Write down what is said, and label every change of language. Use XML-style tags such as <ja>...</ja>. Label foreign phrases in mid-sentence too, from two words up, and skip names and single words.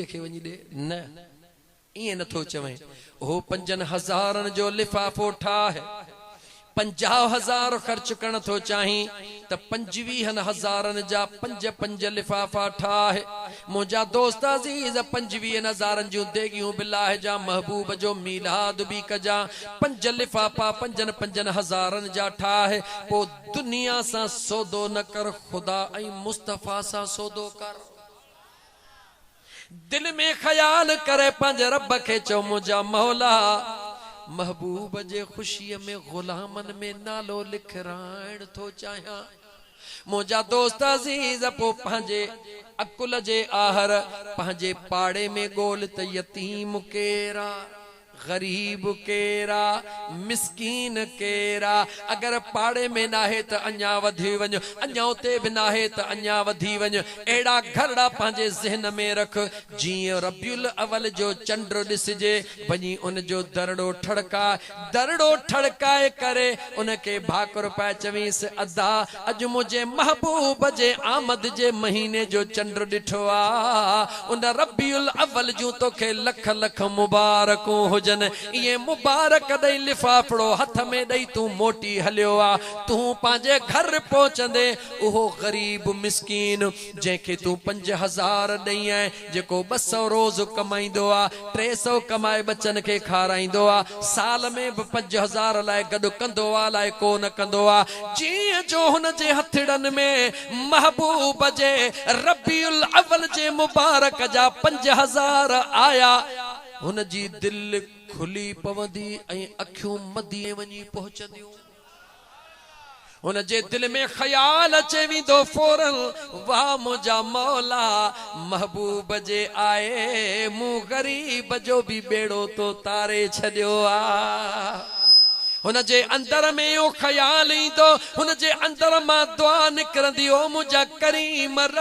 <sd>खे वञी ॾे न इएं नथो चवई ओ 5,000 जो लिफाफो ठाहे 50,000 खर्च करण थो चाही त 25,000 जा 5 लिफाफा ठाहे मुझा दोस्त अजीज 25 नज़ारन जूं देगियूं बिलाह जा महबूब जो मीलाद भी कजा 5 लिफाफा 5 हज़ारन जा ठाहे पो दुनिया सा सौदो न कर खुदा ऐं मुस्तफा सा सौदो कर दिल में ख्याल करे पंज रब के चो मुझा मौला महबूब जे खुशी में गुलामन में नालो लिखराइण थो चाहियां मुझा दोस्त अजीज पो पंहिंजे अकुल जे आहर पंहिंजे पाड़े में गोल त यतीम केरा गरीब केरा मिस्कीन केरा अगर पाड़े में नाहे त अन्या वधी वञ अन्या उते भी नाहे त अन्या वधी वञ एड़ा घरड़ा पंहिंजे ज़हन में रख जीअं रबियुल अवल जो चंड ॾिसजे वञी उन जो दरड़ो ठड़काए करे उनके भाकुर पाए चवीस अदा अॼु मुझे महबूब जे आमद जे महीने जो चंड ॾिठो आ उन रबियुल अवल जूं तोखे लख लख मुबारकूं हुजनि ये मुबारक दई लिफाफड़ो हथ में दई तू मोटी हलियो आ तू पांजे घर पहुंचंदे उहो गरीब मिस्कीन जेके तू 5000 दई है जेको 200 रोज कमाइंदो आ 300 कमाए बच्चन के खाराइंदो आ साल में 5000 लाए गड कंदो आ लाए को न कंदो आ जी जो हुन जे हथड़न में महबूब जे रबियुल अवल जे मुबारक जा 5000 आया हुन जी दिल खुली पवंदी ऐं अखियूं मदी वञी पहुचंदियूं हुन जे दिल में ख्याल अचे वेंदो फौरन वाह मुझा मौला महबूब जे आए मूं गरीब जो भी बेड़ो तो तारे छॾियो आ हुन जे अंदर में यो ख्याल ईंदो हुन जे अंदर मां दुआ निकरंदी ओ मुझा करीम</sd>